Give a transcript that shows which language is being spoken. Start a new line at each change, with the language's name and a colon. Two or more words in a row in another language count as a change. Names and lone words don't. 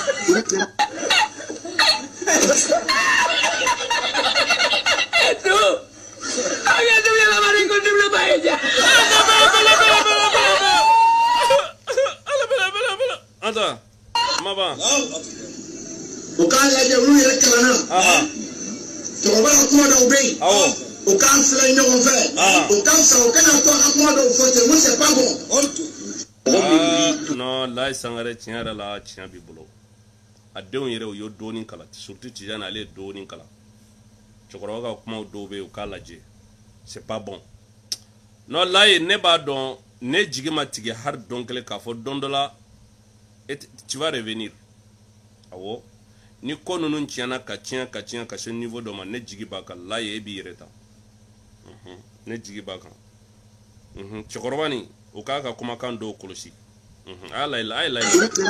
Bambara: Anta, maba. O k'a lajɛ olu yɛrɛ kalanna. Cɛkɔrɔba ka kuma dɔw bɛ yen. O k'an filɛ ɲɔgɔn fɛ. O ka fisa o kana to a ka kuma dɔw fɔ ten ko
French: c'est pas bon.
Bambara: Non, Laye Sangare tiɲɛ yɛrɛ la tiɲɛ b'i bolo. A denw yɛrɛ u ye dɔɔnin kalan surtout Tijani ale ye dɔɔnin kalan. Cɛkɔrɔba ka kumaw dɔw bɛ yen u k'a lajɛ.
French: C'est pas bon.
Bambara: Non, Laye ne b'a dɔn ne jigi ma tigɛ hali dɔn kelen k'a fɔ don dɔ la
French: tu vas revenir.
Bambara: Awɔ. Ni ko ninnu tiɲɛna ka tiɲɛ ka se niveau dɔ ma ne jigi b'a kan Laye e b'i yɛrɛ ta. Ne jigi b'a kan. Cɛkɔrɔba nin o k'a ka kumakan dɔw kɔlɔsi. A y'a layɛ.